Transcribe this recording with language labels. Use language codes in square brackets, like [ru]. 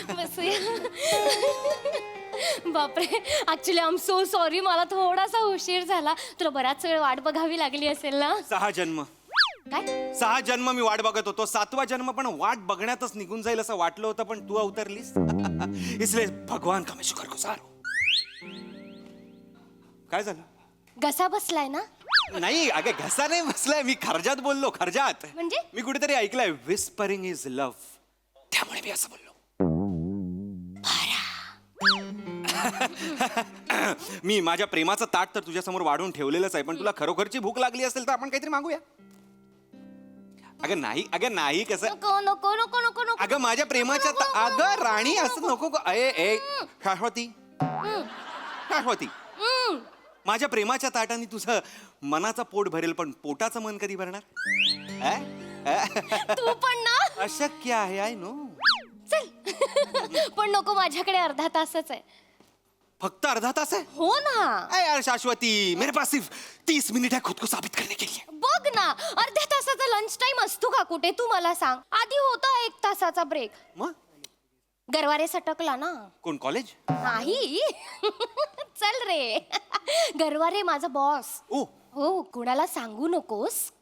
[mr] बसूया. बापरे actually [en] I am so sorry, [mr] मला थोडासा उशीर झाला. तुला बराच वेळ वाट बघावी लागली असेल ना? 6 जन्म काय 6 जन्म मी वाट बघत होतो. 7वा जन्म पण वाट बघण्यातच निघून जाईल असं वाटलं होतं, पण तू अवतरलीस. [hi] इसलिए भगवान का मैं शुक्रगुजार हूं. [mr] काय झालं? घसा बसलाय ना? नाही अगं घसा नाही बसलाय, मी खर्जात बोललो. खर्जात म्हणजे? मी कुठेतरी ऐकलंय [en] whispering is love, [mr] त्यामुळे मी असं बोललो. मी माझ्या प्रेमाचं ताट तर तुझ्या समोर वाढून ठेवलेलंच आहे, पण तुला खरोखरची भूक लागली असेल तर आपण काहीतरी मागूया. अगं नाही कसं. नको नको नको नको नको. अगं माझ्या प्रेमाच्या अगं राणी असं नको ए शाश्वती शाश्वती, माझ्या प्रेमाच्या ताटाने तुझं मनाचं पोट भरेल, पण पोटाचं मन कधी भरणार? तू पण ना. अशक्य आहे, [en] I know. [mr] चल पण नको, माझ्याकडे अर्धा तासच आहे. फक्त अर्धा तास आहे? हो ना. [hi] अरे यार शाश्वती, मेरे पास सिर्फ 30 मिनिट है खुद को साबित करने के लिए. [mr] बघ ना, अर्ध्या तासाचा लंच टाइम असतो का कुठे? तू मला सांग. आधी होता 1 तासाचा ब्रेक. मग गरवारे सटकला ना. कोण कॉलेज? नाही. चल रे. गरवारे माझा बॉस. ओ हो, कुणाला सांगू नकोस.